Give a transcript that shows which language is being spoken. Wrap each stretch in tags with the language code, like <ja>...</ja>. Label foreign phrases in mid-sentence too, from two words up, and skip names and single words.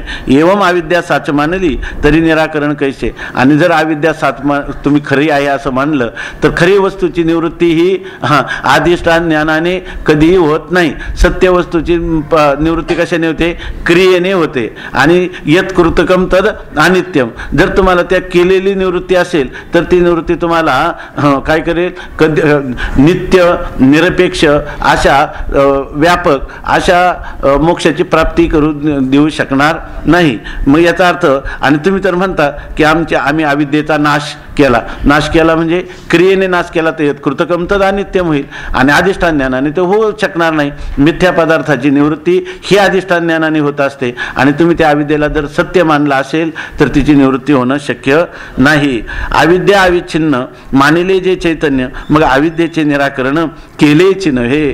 <mr>एवम अविद्या साच मानली तरी निराकरण कैसे. आणि जर अविद्या साच तुम्ही खरी आहे असं मानलं तर खरी वस्तूची निवृत्ती ही अधिष्ठान ज्ञानाने कधीही होत नाही. सत्य वस्तूची निवृत्ती कशाने होते? क्रियेने होते. आणि</mr> <sa>यत कृतकम तद अनित्यम.</sa> <mr>जर तुम्हाला त्या केलेली निवृत्ती असेल तर ती निवृत्ती तुम्हाला काय करेल? कधी नित्य निरपेक्ष अशा व्यापक अशा मोक्षाची प्राप्ती करून देऊ शकणार नाही. मग याचा अर्थ, आणि तुम्ही तर म्हणता की आम्ही अविद्येचा नाश केला म्हणजे क्रियेने नाश केला तर</mr> <sa>कृतकम तद अनित्यम</sa> <mr>होईल. आणि अधिष्ठान ज्ञानाने ते होऊ शकणार नाही. मिथ्या पदार्थाची निवृत्ती ही अधिष्ठान ज्ञानाने होत असते. आणि तुम्ही त्या अविद्येला जर सत्य मानला असेल तर तिची निवृत्ती होणं शक्य नाही. अविद्या अविच्छिन्न मानिले जे चैतन्य, मग अविद्येचे निराकरण केलेच नव्हे.</mr>